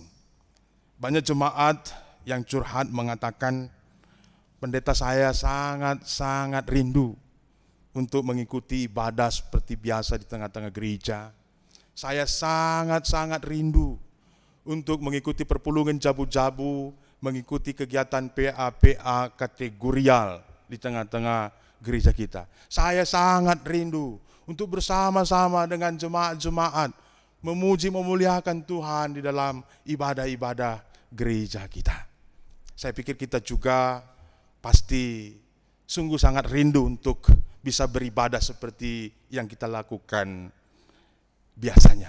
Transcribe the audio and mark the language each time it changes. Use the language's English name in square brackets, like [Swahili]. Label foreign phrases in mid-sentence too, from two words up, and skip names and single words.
[Indonesian] Banyak jemaat yang curhat mengatakan, pendeta saya sangat rindu untuk mengikuti ibadah seperti biasa di tengah-tengah gereja. Saya sangat rindu untuk mengikuti [Batak Karo] perpulungan jabu-jabu, [Indonesian] mengikuti kegiatan PA kategorial di tengah-tengah gereja kita. Saya sangat rindu untuk bersama-sama dengan jemaat-jemaat memuji memuliakan Tuhan di dalam ibadah-ibadah gereja kita. Saya pikir kita juga pasti sungguh sangat rindu untuk bisa beribadah seperti yang kita lakukan biasanya.